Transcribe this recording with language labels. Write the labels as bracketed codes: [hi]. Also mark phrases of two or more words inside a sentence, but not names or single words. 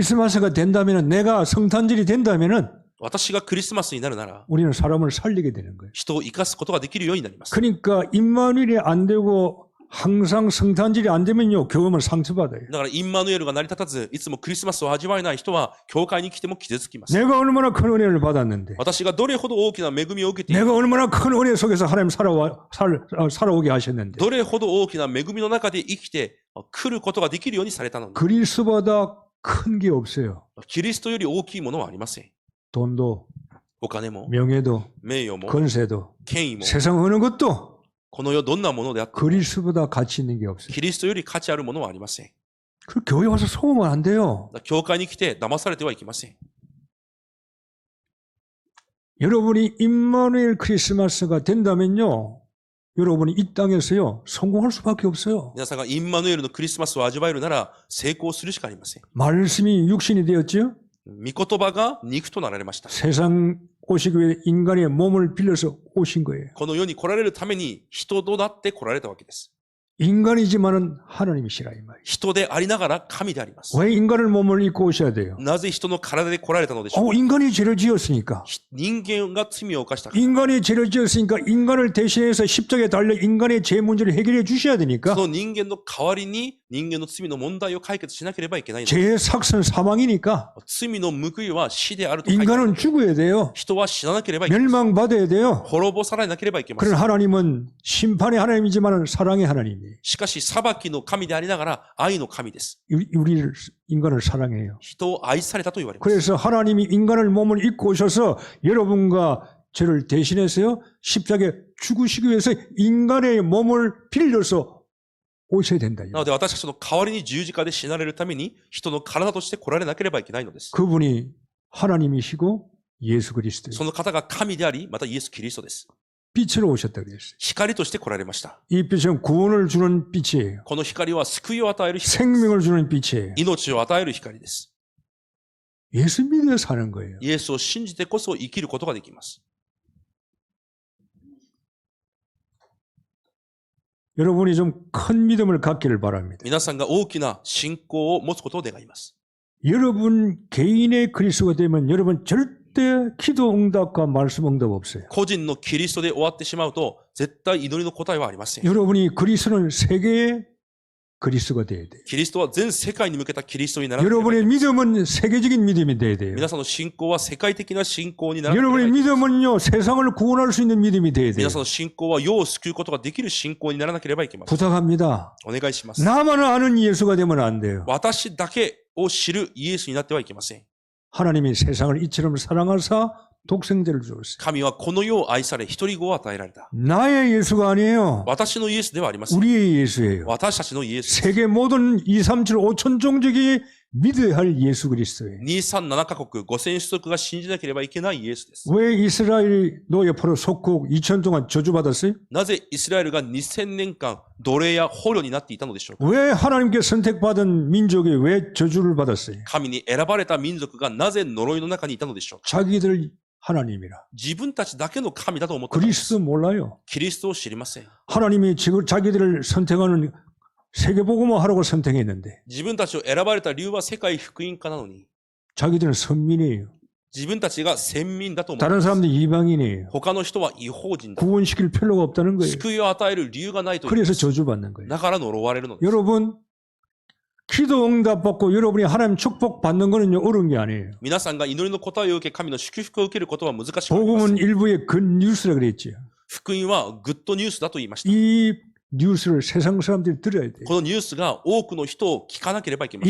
[ko] 크리스마스가 된다면은 내가 성탄절이 된다면은 [ja] 私がクリスマスになるなら、 [ko] 우리는 사람을 살리게 되는 거예요. [ja] 人を生かすことができるようになります。 [ko] 그러니까 임마누엘이 안 되고 항상 성탄절이 안 되면요 교회는 상처받아요. [ja] だからインマヌエルが成り立たず、いつもクリスマスを味わえない人は、教会に来ても傷つきます。 [ko] 내가 얼마나 큰 은혜를 받았는데 [ja] 私がどれほど大きな恵みを受けている、 [ko] 내가 얼마나 큰 은혜 속에서 하나님 살아오게 하셨는데 [ja] どれほど大きな恵みの中で生きて来ることができるようにされたのに、 [ko] 그리스도보다 큰 게 없어요. [ja] キリストより大きいものはありません。 [ko] 돈도 [ja] お金も、 [ko] 명예도 [ja] 名誉も、 [ko] 권세도 [ja] 権威も、 [ko] 세상 어느 것도 [ja] この世どんなものであっても、 [ko] 그리스도보다 가치 있는 게 없어요. [ja] キリストより価値あるものはありません。 [ko] 그 교회 와서 속으면 안 돼요. [ja] 教会に来て騙されてはいけません。 [ko] 여러분이 임마누엘 크리스마스가 된다면요. 여러분이 이 땅에서요. 성공할 수밖에 없어요. [ja] 皆さんがインマヌエルのクリスマスを味わえるなら成功するしかありません。 [ko] 말씀이 육신이 되었죠. [ja] 御言葉が肉となられました。 [ko] 세상 오시기 위해 인간의 몸을 빌려서 오신 거예요. [ja] この世に来られるために人となって来られたわけです。 [ko] 인간이지만은 하나님이시라 이 말이에요. [ja] 人でありながら神であります。 [ko] 왜 인간을 몸을 입고 오셔야 돼요? [ja] なぜ人の体で来られたのでしょうか。 [ko] 인간이 죄를 지었으니까. [ja] 人間が罪を犯したから。 [ko] 인간이 죄를 지었으니까 인간을 대신해서 십자가에 달려 인간의 죄 문제를 해결해 주셔야 되니까. [ja] その人間の代わりに人間の罪の問題を解決しなければいけないのです。 [ko] 죄의 삭선 사망이니까 [ja] 罪の報いは死であると書いてある。 [ko] 인간은 죽어야 돼요. [ja] 人は死ななければいけない。 [ko] 멸망받아야 돼요. [ja] 滅ぼされなければいけません。 [ko] 그런 하나님은 심판의 하나님이지만 사랑의 하나님이에요. [ja] しかし裁きの神でありながら愛の神です。 [ko] 우리를 인간을 사랑해요. [ja] 人を愛されたと言われます。 [ko] 그래서 하나님이 인간을 몸을 입고 오셔서 여러분과 죄를 대신해서요 십자가에 죽으시기 위해서 인간의 몸을 빌려서 오셔야 된다. [ja] なので私たちの代わりに十字架で死なれるために人の体として来られなければいけないのです。 [ko] 그분이 하나님이시고 예수 그리스도예요. [ja] その方が神であり、またイエス・キリストです。 [ko] 빛으로 오셨다 그랬어요. [ja] 光として来られました。 [ko] 이 빛은 구원을 주는 빛이에요. [ja] この光は救いを与える光、 [ko] 생명을 주는 빛이에요. [ja] 命を与える光です。 [ko] 예수 믿어 사는 거예요. [ja] イエスを信じてこそ生きることができます。 [ko] 여러분이 좀 큰 믿음을 갖기를 바랍니다. [ja] 皆さんが大きな信仰を持つことを願います。 [ko] 여러분 개인의 그리스도가 되면 여러분 절대 기도 응답과 말씀 응답 없어요. [ja] 個人のキリストで終わってしまうと、絶対祈りの答えはありません。 [ko] 여러분이 그리스도는 세계의 그리스도가 돼야 돼요. [ja] キリストは全世界に向けたキリストにならなければいけ [ko] 여러분의 [ja] ない。 [ko] 믿음은 세계적인 믿음이 돼야 돼요. [ja] 皆さんの信仰は世界的な信仰にならなければ [ko] 여러분의 [ja] いけない。 [ko] 믿음은요 세상을 구원할 수 있는 믿음이 돼야 돼요. [ja] 皆さんの信仰は世を救うことができる信仰にならなければいけません。 [ko] 부탁합니다. [ja] お願いします。 [ko] 나만 아는 예수가 되면 안 돼요. [ja] 私だけを知るイエスになってはいけません。 [ko] 하나님이 세상을 이처럼 사랑하사 독생자를 주었어요. [ja] 神はこの世を愛され、一人子を与えられた。 [ko] 나의 예수가 아니에요. [ja] 私のイエスではありません。 [ko] 우리의 예수예요. [ja] 私たちのイエス。 [ko] 세계 모든 2, 3, 7, 5천 종족이 믿어야 할 예수 그리스도예요. [ja] 2、3、7カ国、5000種族が信じなければいけないイエスです。 [ko] 왜 이스라엘이 노예 포로 속국 2000 동안 저주받았어요? [ja] なぜイスラエルが2000年間奴隷や捕虜になっていたのでしょうか。 [ko] 왜 하나님께 선택받은 민족이 왜 저주를 받았어요? [ja] 神に選ばれた民族がなぜ呪いの中にいたのでしょうか。 [ko] 자기들 하나님이라. [ja] 自分たちだけの神だと思っています。 [ko] 그리스도 몰라요. [ja] キリストを知りません。 [ko] 하나님이 지금 자기들을 선택하는 세계복음화 하라고 선택했는데 [ja] 自分たちを選ばれた理由は世界福音家なのに、 [ko] 자기들은 선민이에요. [ja] 自分たちが先民だと思ってい [ko] 다른 [ja] ます。 [ko] 사람들 이방인이에요. [ja] 他の人は違法人だ。 [ko] 구원시킬 필요가 없다는 거예요. [ja] 救いを与える理由がないという。 [ko] 그래서 저주받는 거예요. [ja] だから呪われるのです。 [ko] 여러분 기도 응답 받고 여러분이 하나님 축복 받는 거는 어려운 게 아니에요. [ja] 皆さんが祈りの答えを受け、神の祝福を受けることは難しくありませ [ko] 복음은 [ja] ん。 [ko] 일부의 굿뉴스라 그랬죠. [ja] 福音はグッドニュースだと言いました。 [ko] 이 뉴스를 세상 사람들이 들어야 돼요. [ja] このニュースが多くの人を聞かなければいけませ